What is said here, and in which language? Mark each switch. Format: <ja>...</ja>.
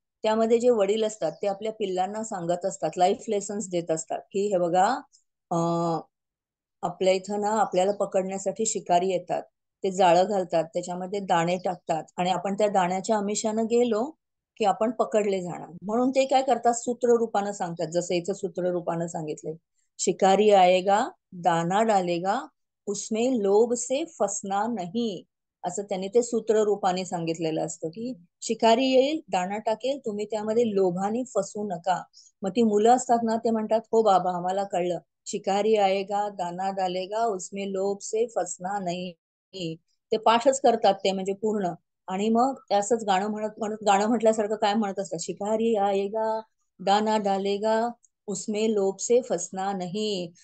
<mr>त्यामध्ये जे वडील असतात ते आपल्या पिल्लांना सांगत असतात, लाईफ लेसन्स देत असतात की हे बघा, अं, आपल्या इथं ना आपल्याला पकडण्यासाठी शिकारी येतात. ते जाळं घालतात, त्याच्यामध्ये दाणे टाकतात आणि आपण त्या दाण्याच्या आमिषानं गेलो की आपण पकडले जाणार. म्हणून ते काय करतात, सूत्र रूपानं सांगतात. जसं इथं सूत्र रूपानं सांगितलंय,</mr> <hi>शिकारी आएगा, दाना डालेगा, उसमें लोभ से फसना नहीं.</hi> <mr>असं त्यांनी ते सूत्र रूपाने सांगितलेलं असतं की शिकारी येईल, दाणा टाकेल, तुम्ही त्यामध्ये लोभाने फसू नका. मग ती मुलं असतात ना ते म्हणतात, हो बाबा आम्हाला कळलं,</mr> <hi>शिकारी आएगा, दाना डालेगा, उसमें लोभ से फसना नहीं.</hi> <mr>ते पाठच करतात ते, म्हणजे पूर्ण. आणि मग ते असंच गाणं म्हणत म्हणत, गाणं म्हटल्यासारखं काय म्हणत असतात,</mr> <hi>शिकारी आएगा, दाना डालेगा, उसमें लोभ से फसना नहीं.</hi>